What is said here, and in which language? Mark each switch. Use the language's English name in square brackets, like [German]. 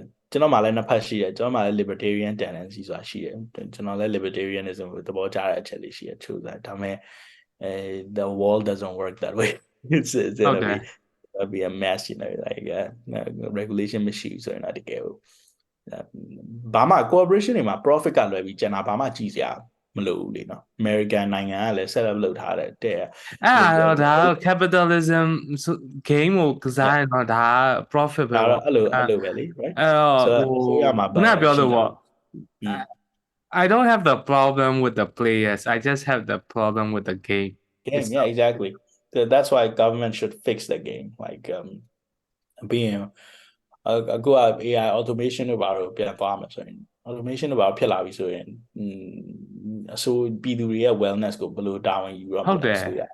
[Burmese] ကျွန်တော်မှလည်းနှစ်ဖက်ရှိတယ်ကျွန်တော်မှလည်း libertarian tendency ဆိုတာရှိတယ်ကျွန်တော်လည်း libertarianism ကိုသဘောကျတဲ့အချက်လေးရှိတယ်ချိုးစားဒါပေမဲ့ [English] the world doesn't work that way it's gonna be a mess you know [Burmese] like regulation မရှိဘူးဆိုရင်တော့တကယ်ဘူးဘာမှ cooperation တွေမှာ profit ကလွယ်ပြီးကျန်တာဘာမှကြည့်စရာမလိုဘူးလေနော် American နိုင်ငံကလည်း set up လုပ်ထားတယ်တဲ့ အဲ့တော့ဒါ capitalism game ကိုကစားရင်တော့ဒါ profit ပဲပေါ့ အဲ့လိုပဲလေ right အဲ့တော့ ဆိုရမှာ ခုနပြောလို့ပေါ့ [English] I don't have the problem with the players I just have the problem with the game yeah exactly so that's why government should fix the game like being [Burmese] အခုက AI automation တို့ဘာလို့ပြန်သွားမှာဆိုရင် automation တို့ဘာဖြစ်လာပြီဆိုရင်အဆိုပြည်သူတွေရဲ့ wellness ကိုဘယ်လိုတာဝန်ယူရမလဲဆိုရ